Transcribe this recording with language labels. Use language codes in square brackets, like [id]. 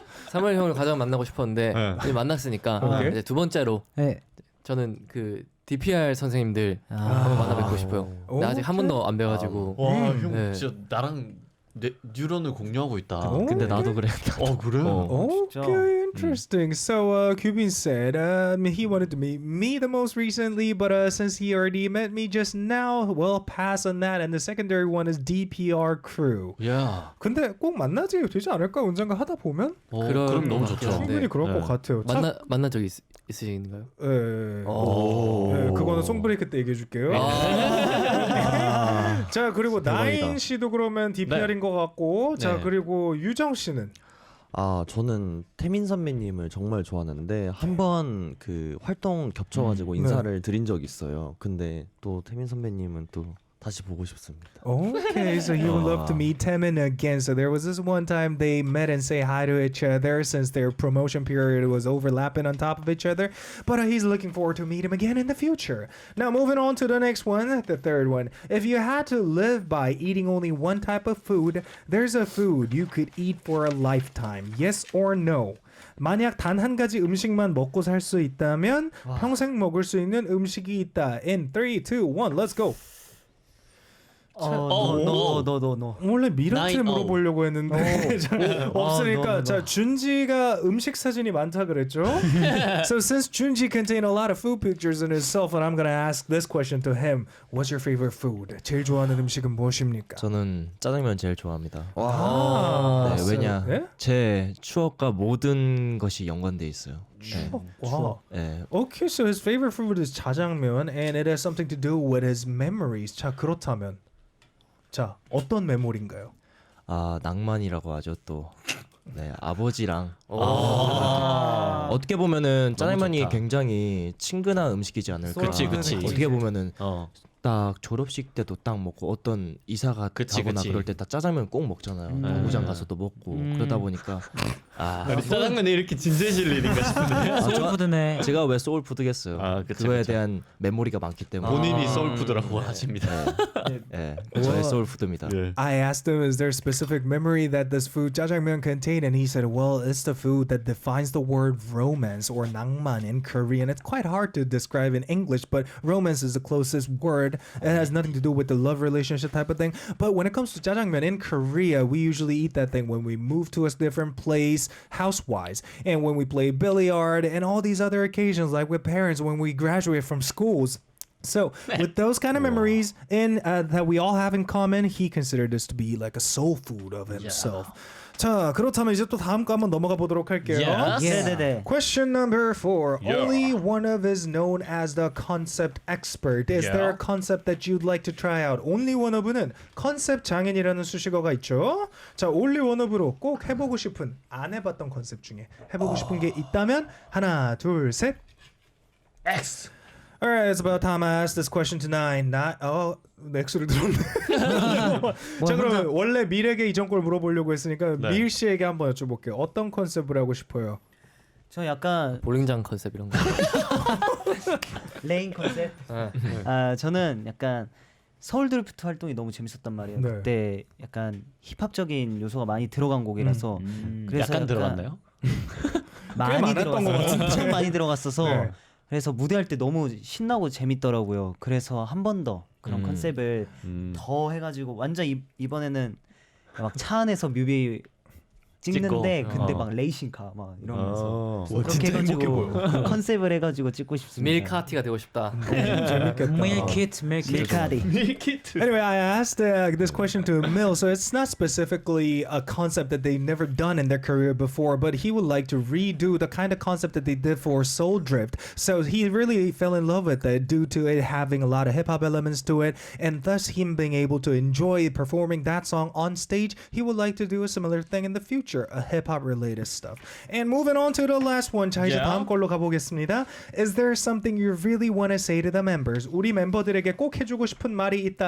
[ko] 사무엘 형을 가장 만나고 싶었는데 이제 만났으니까 이제 두 번째로 네. 저는 그 DPR 선생님들 한번 만나 뵙고 싶어요. 근데 아직 한 번도 안 뵈가지고. 와, 형 네. 진짜 나랑 뉴런을 공유하고 있다. 근데 나도 그래. 그래? [en] Okay, interesting. So, Kubin said he wanted to meet me the most recently, but since he already met me just now, well, pass on that. And the secondary one is DPR crew. [ko] 야. 근데 꼭 만나지 되지 않을까? 언젠가 하다 보면 그럼 너무 좋죠. 충분히 그럴 것 같아요. 만난 적이 있으신가요? 예. 예, 그거는 송브레이크 때 얘기해 줄게요. 자, 그리고 나인 씨도 그러면 DPR인 것 같고, 자, 그리고 유정 씨는 저는 태민 선배님을 정말 좋아하는데 한번 그 활동 겹쳐가지고 인사를 드린 적이 있어요. 근데 또 태민 선배님은 또 다시 보고 싶습니다. [en] Okay, so you would love to meet Taemin again. So there was this one time they met and say hi to each other since their promotion period was overlapping on top of each other. But he's looking forward to meet him again in the future. Now moving on to the next one, the third one. If you had to live by eating only one type of food, there's a food you could eat for a lifetime. Yes or no? [ko] 만약 단 한 가지 음식만 먹고 살 수 있다면 평생 먹을 수 있는 음식이 있다. [en] In 3, 2, 1, let's go. no. [ko] 원래 미라한테 [en] Nine, [ko] 물어보려고 했는데 자, 없으니까 [en] no. [ko] 자 준지가 음식 사진이 많다 그랬죠? [en] So since Junji contained a lot of food pictures in his cell phone, I'm gonna ask this question to him. What's your favorite food? [ko] 제일 좋아하는 음식은 무엇입니까? 저는 짜장면 제일 좋아합니다. 아, 네, 왜냐 예? 제 추억과 모든 것이 연관돼 있어요. 네. 와. 네. [en] Okay, so his favorite food is 짜장면, and it has something to do with his memories. [ko] 자 그렇다면, 자 어떤 메모리인가요? 아 낭만이라고 하죠 또. 네 아버지랑 어떻게 보면은 짜장면이 좋다. 굉장히 친근한 음식이지 않을까. 그치. 어떻게 보면은 어. 딱 졸업식 때도 딱 먹고 어떤 이사가 그치. 가거나 그럴 때 딱 짜장면 꼭 먹잖아요. 공장 가서도 먹고 그러다 보니까 짜장면이 이렇게 진지해질 일인가 싶은데. 소울푸드네. 제가 왜 소울푸드겠어요. 아, 그쵸, 그거에 그쵸. 대한 메모리가 많기 때문에 본인이 소울푸드라고 하십니다. 네, 저의 소울푸드입니다. [en] I asked him, is there a specific memory that this food jjajangmyeon contained? And he said, well, it's the food that defines the word romance or 낭만 in Korean. It's quite hard to describe in English, but romance is the closest word. It has nothing to do with the love relationship type of thing. But when it comes to jjajangmyeon in Korea, we usually eat that thing when we move to a different place, house-wise, and when we play billiard and all these other occasions, like with parents when we graduate from schools. So with those kind of memories in that we all have in common, he considered this to be like a soul food of himself. [ko] 자 그렇다면 이제 또 다음 거 한번 넘어가 보도록 할게요. [en] Yes. [ko] 네네네. [en] Question number 4. OnlyOneOf is known as the concept expert. Is there a concept that you'd like to try out? [ko] OnlyOneOf는 컨셉 장인이라는 수식어가 있죠. 자 OnlyOneOf로 꼭 해보고 싶은 안 해봤던 컨셉 중에 해보고 싶은 게 있다면 하나 둘 셋. [en] X. Alright, it's about time I asked this question to 9. [ko] X를 들었네. 자 그러면 원래 밀에게 이전 걸 물어보려고 했으니까 밀 씨에게 한번 여쭤볼게요. 어떤 컨셉을 하고 싶어요? 저 약간 볼링장 컨셉 이런 거. 레인 컨셉. 저는 약간 서울 드리프트 활동이 너무 재밌었단 말이에요. 네. 그때 약간 힙합적인 요소가 많이 들어간 곡이라서 그래서 약간 들어갔나요? 많이 많았던 것 들어갔어요. 엄청 많이 들어갔어서 네. 그래서 무대할 때 너무 신나고 재밌더라고요. 그래서 한 번 더 그런 컨셉을 더 해가지고 완전 이번에는 막 차 안에서 뮤비 찍는데 찍고. 근데 막 레이싱카 막 이러면서 와, 그렇게 진짜 행복해 해가지고 보여. 컨셉을 해가지고 찍고 싶습니다. 밀카티가 되고 싶다. 밀키트. 밀카디. [en] Anyway, I asked this question to Mill, so it's not specifically a concept that they've never done in their career before, but he would like to redo the kind of concept that they did for Soul Drift. So he really fell in love with it due to it having a lot of hip-hop elements to it, and thus him being able to enjoy performing that song on stage. He would like to do a similar thing in the future, a hip-hop related stuff. And moving on to the last one, [ko] 자 이제 다음 걸로 가보겠습니다. [en] Is there something you really want to say to the members? [ko] 우리 멤버들에게 꼭 해주고 싶은 말이 있다.